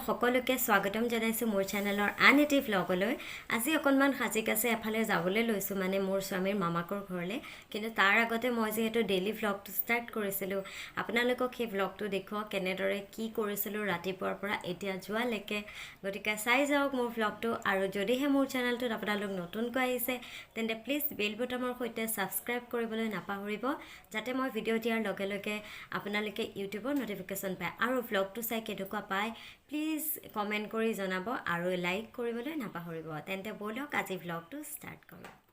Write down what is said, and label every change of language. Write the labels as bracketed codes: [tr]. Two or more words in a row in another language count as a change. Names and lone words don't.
[as] সকলোকে স্বাগতম জনাইছো মোৰ চেনেলৰ আন এটা ভ্লগলৈ আজি অকনমান সাজি কাছে এফালে যাবলৈ লৈছো মানে মোর স্বামীৰ মামাকৰ ঘৰলে কিন্তু তাৰ আগতে মই যেহেতু ডেইলি ব্লগটো ষ্টাৰ্ট কৰিছিলো আপোনালোকক সেই ব্লগটো দেখুৱা কেনেদৰে কি কৰিছিলো ৰাতিপুৱাৰ পৰা এতিয়া যোৱালৈকে গতিকে চাই যাওক মোৰ ব্লগটো আৰু যদিহে মোৰ চেনেলটোত আপোনালোক নতুনকৈ আহিছে তেন্তে প্লিজ বেল বটনৰ সৈতে সাবস্ক্ৰাইব কৰিবলৈ নাপাহৰিব যাতে মই ভিডিঅ' দিয়াৰ লগে লগে আপোনালোকে ইউটিউবৰ নটিফিকেশ্যন পায় আৰু ব্লগটো চাই কেনেকুৱা পায় প্লিজ কমেণ্ট কৰি জনাব আৰু লাইক কৰিবলৈ নাপাহৰিব তেন্তে বলক আজি ব্লগটো ষ্টাৰ্ট কৰোঁ